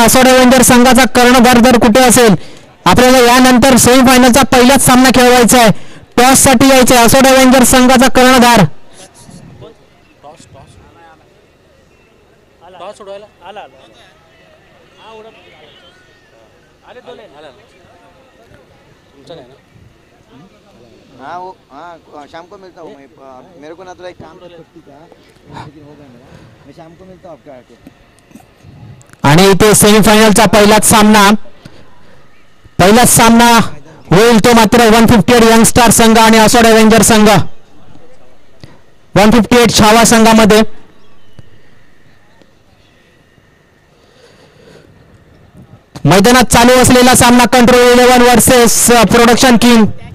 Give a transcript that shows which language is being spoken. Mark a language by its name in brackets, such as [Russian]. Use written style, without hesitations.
[Marathi] असोड Avenger संघाचा कर्णधार जर कुठे असेल आपल्याला यानंतर सेमीफायनलचा पहिलाच सामना खेळवायचा आहे. टॉस साठी यायचं आहे. असोड अव्हेंजर संघाचा कर्णधार [Hindi] हाँ वो हाँ शाम को मिलता हूँ मैं मेरे को ना थोड़ा एक काम था छुट्टी का लेकिन हो गया मेरा मैं शाम को मिलता हूँ आपके आके [Marathi] आणि इथे सेमीफायनलचा पहिलाच सामना होईल तो मात्र 158 यंगस्टार संघ आणि असोड एव्हेंजर संघ 158 छावा संघामध्ये मैदानात चालू असलेला सामना कंट्रोल 11 वर्सेस प्रोडक्शन किंग